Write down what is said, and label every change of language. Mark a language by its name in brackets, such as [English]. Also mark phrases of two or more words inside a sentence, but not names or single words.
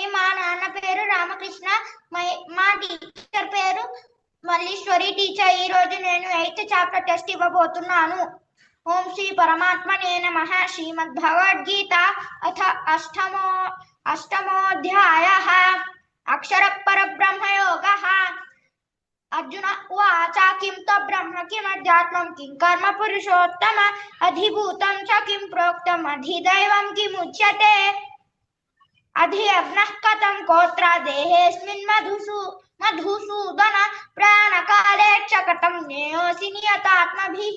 [Telugu] మా నాన్న పేరు రామకృష్ణ. మా టీచర్ పేరు మల్లీశ్వరి టీచర్. ఈ రోజు నేను 8th [English] chapter test [Telugu] ఇవ్వబోతున్నాను. [Sanskrit] ఓం శ్రీ పరమాత్మనే నమః. శ్రీమద్ భగవద్గీత అథ అష్టమోధ్యాయః. అక్షర పరబ్రహ్మ యోగః. अर्जुन उवाच किं तब्रह्म किमध्यात्मं किं कर्म पुरुषोत्तम अधिभूतं च किं प्रोक्तम् अधिदैवं किमुच्यते अधियज्ञः कथं कोत्र देहेऽस्मिन् मधुसूदन प्राणकाले च कथं ज्ञेयोऽसि नियतात्मभिः.